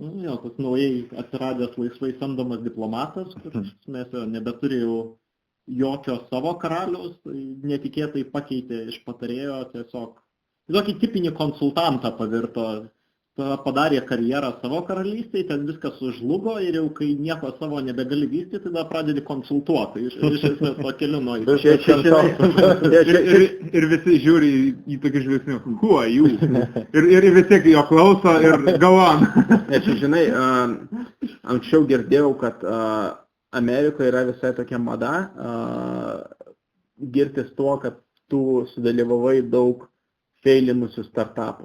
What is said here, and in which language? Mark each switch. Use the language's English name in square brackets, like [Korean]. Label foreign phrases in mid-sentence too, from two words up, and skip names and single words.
[Lithuanian] Jo, tas naujai atsiradęs laisvai samdomas diplomatas, kuris nebeturėjo jokio savo karaliaus, netikėtai pakeitė iš patarėjo tiesiog. Tokį tipinį konsultantą pavirto. padarė karjerą savo karalystėje, ten viskas sužlugo ir jau kai nieko savo nebegali vystyti, tada pradedi konsultuoti. Iš esmės to keliu nuo ir visi žiūri į tokį žvilgsnių, [English] who are you? [Lithuanian] Ir vis tiek jo klauso ir [English] go on. [Lithuanian] Čia, žinai, anksčiau girdėjau, kad Amerikoje yra visai tokia mada girtis tuo, kad tu sudalyvavai daug feilinusių startupų.